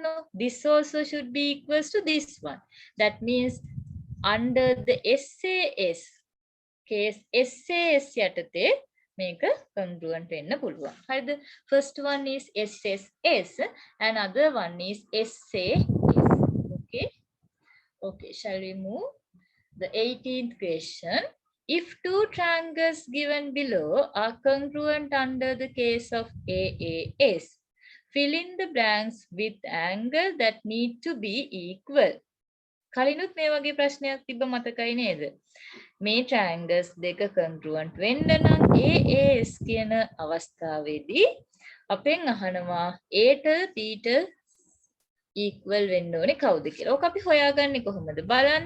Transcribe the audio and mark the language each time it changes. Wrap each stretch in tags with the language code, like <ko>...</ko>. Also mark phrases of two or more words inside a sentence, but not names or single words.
<en>No, this also should be equals to this one. That means under the SAS case,</en> <si>SAS යටතේ මේක congruent වෙන්න පුළුවන්. හරිද?</si> <en>First one is SSS and other one is SAS. Okay. Okay, shall we move? The 18th question. If two triangles given below are congruent under the case of AAS, fill in the blanks with angle that need to be equal.</en> <si>කලිනුත් මේ වගේ ප්‍රශ්නයක් තිබ්බ මතකයි නේද? මේ triangles දෙක congruent වෙන්න නම් AAS කියන අවස්ථාවේදී අපෙන් අහනවා A ට B ට equal වෙන්න ඕනේ කවුද කියලා. ඕක අපි හොයාගන්නේ කොහොමද? බලන්න.</si>